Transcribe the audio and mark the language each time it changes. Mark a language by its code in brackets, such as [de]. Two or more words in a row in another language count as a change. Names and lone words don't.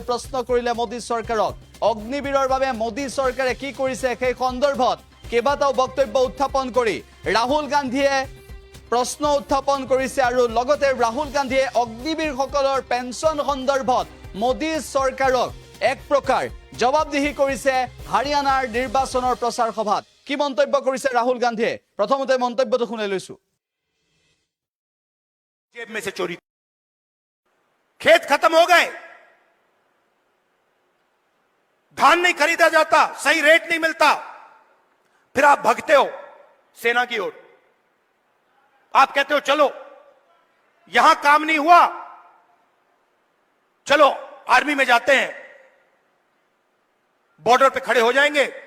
[as] প্ৰশ্ন কৰিলে মোদী চৰকাৰক অগ্নিবীৰৰ বাবে মোদী চৰকাৰে কি কৰিছে সেই সন্দৰ্ভত কেইবাটাও বক্তব্য উত্থাপন কৰি ৰাহুল গান্ধীয়ে প্ৰশ্ন উত্থাপন কৰিছে আৰু লগতে ৰাহুল গান্ধীয়ে অগ্নিবীৰ সকলৰ পেঞ্চন সন্দৰ্ভত মোদী চৰকাৰক এক প্ৰকাৰ জবাবদিহি কৰিছে হাৰিয়ানাৰ নিৰ্বাচনৰ প্ৰচাৰ সভাত কি মন্তব্য কৰিছে ৰাহুল গান্ধীয়ে প্ৰথমতে মন্তব্যটো শুনাই লৈছো [hi] जेब में से चोरी खेत खत्म हो गए धान नहीं खरीदा जाता सही रेट नहीं मिलता फिर आप भगते हो सेना की ओर आप कहते हो चलो यहां काम नहीं हुआ चलो आर्मी में जाते हैं बॉर्डर पे खड़े हो जाएंगे